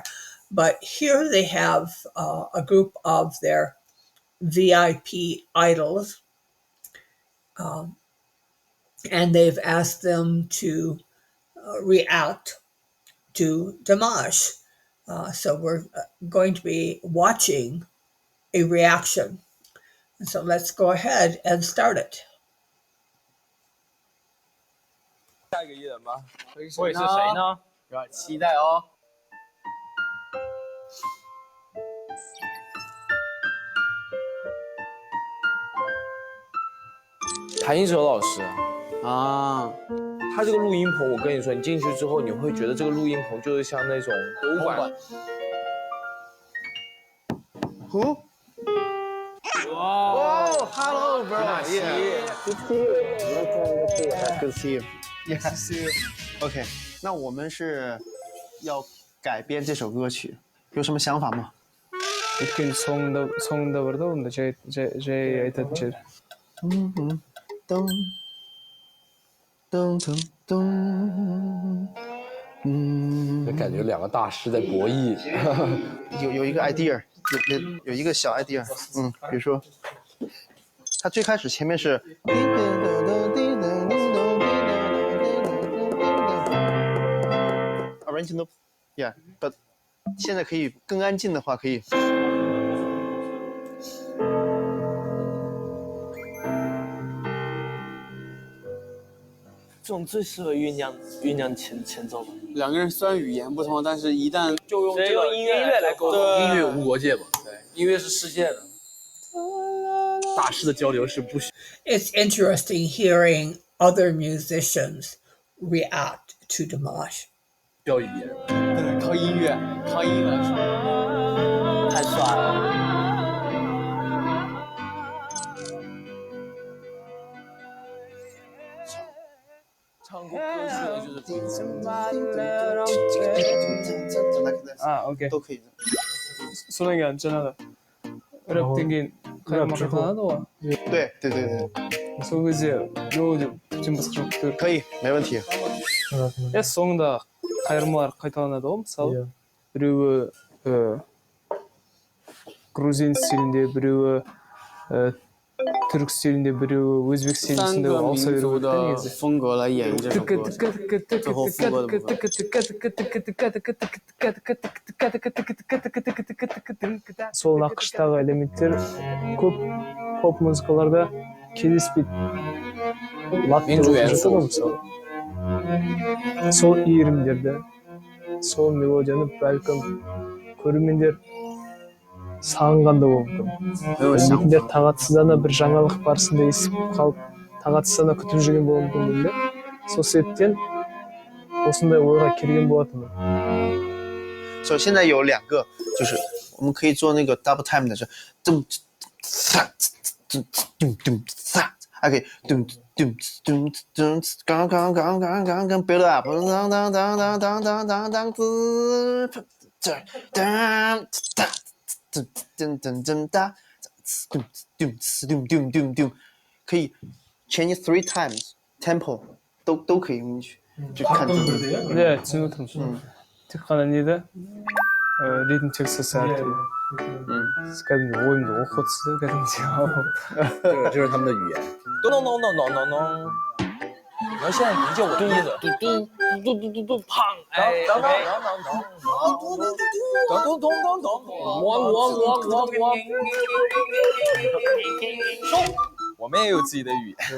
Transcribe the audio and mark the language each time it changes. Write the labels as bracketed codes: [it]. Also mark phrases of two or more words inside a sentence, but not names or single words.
[en] But here they have a group of their VIP idols, um, and they've asked them to react to Dimash. So we're going to be watching a reaction. So let's go ahead and start it. [zh] 下一个艺人吧，会是谁呢？有点期待哦。谭一哲老师啊，他这个录音棚，我跟你说，你进去之后，你会觉得这个录音棚就是像那种博物馆。 [en] 哦 ，Hello bro， Good to see you. Yes, to see you. [zh] OK， 那我们是要改编这首歌曲，有什么想法吗？ [kk] өйткені соңында бар да онда жай айтатын жер. [zh] 噔噔噔噔，就感觉两个大师在博弈。有一个 idea， 有一个小 idea， 比如说，它最开始前面是 [en] original， yeah，but [zh] 现在可以更安静的话，可以。这种最适合酝酿前奏吧。两个人虽然语言不同，但是一旦就用这个音乐来沟通。音乐无国界嘛，对，音乐是世界的。大师的交流是不需。 [en] It's interesting hearing other musicians react to Dimash. [zh] 需要语言。对，靠音乐来说，太帅了。唱过歌曲的就是 OK. 都可以的。 [kk] содан кейін жаңағы рэптен кейін қайырмаға танады ғой. [zh] 对。 [kk] сол кезде деп басқа жоқ. [zh] 可以，没问题。 [kk] соңында қайырмалар қайталанады ғой, мысалы. Біреуі грузин стилінде, біреуі түрік стилінде, біреуі өзбек стилінде ауыса беру керек негізі. [zh] 风格来演绎这首歌，最后副歌的部分。 [kk] сол нақыштағы элементтер көп поп музыкаларда кездеспейді. Минжу мысалы. Сол иірімдерді, сол мелодияны бәлкім көрермендер сағынған да болуы мүмкін. Білмейтіндер тағатсыздана бір жаңалық барысында естіп қалып, тағатсыздана күтіп жүрген болуы мүмкін дейді. Сол себептен осындай ойға келген болатынмын. [zh] 所以现在有两个，就是我们可以做那个 [en] double time [zh] 的，是咚哒咚咚咚哒，还可以咚咚咚咚，刚 [en] build up， [zh] 当当当当当当当当子，这当哒咚咚咚咚哒，咚咚咚咚咚咚，可以 [en] change 3 times tempo， [zh] 都可以用进去，就看自己。 [ko] 네, 지금 [kk] тек қана неде ритм текстісі әртүрлі. кәдімгі ойымды оқытсы кәдімгідей. [zh] 这是他们的语言。咚咚咚咚咚咚咚。你要现在理解我的意思。嘟嘟嘟嘟嘟嘟，砰！哎，咚咚咚咚咚咚咚咚咚。我。收。我们也有自己的语言，